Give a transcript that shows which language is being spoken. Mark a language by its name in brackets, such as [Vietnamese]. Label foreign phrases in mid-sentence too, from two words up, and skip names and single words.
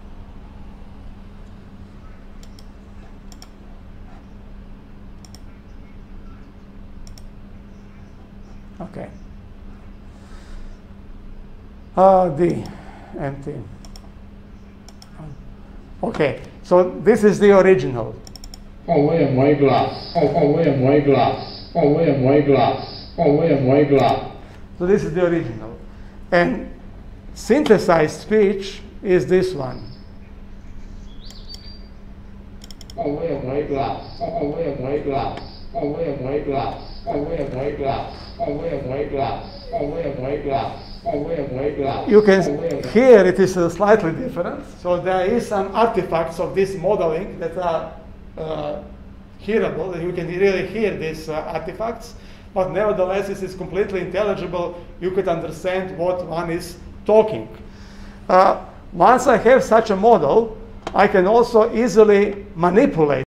[English] Okay. D, empty. Okay, so this is the original. [Serbian] Ovo je moj glas. Ovo je moj glas. Ovo je moj glas. Ovo je moj glas. [English] So this is the original. And synthesized speech is this one. [Serbian] Ovo je moj glas. Ovo je moj glas. Ovo je moj glas. Ovo je moj glas. Ovo je moj glas. Ovo je moj glas. [English] You can hear it is slightly different. So there is some artifacts of this modeling that are hearable. You can really hear these artifacts, but nevertheless, this is completely intelligible. You could understand what one is talking. Once I have such a model, I can also easily manipulate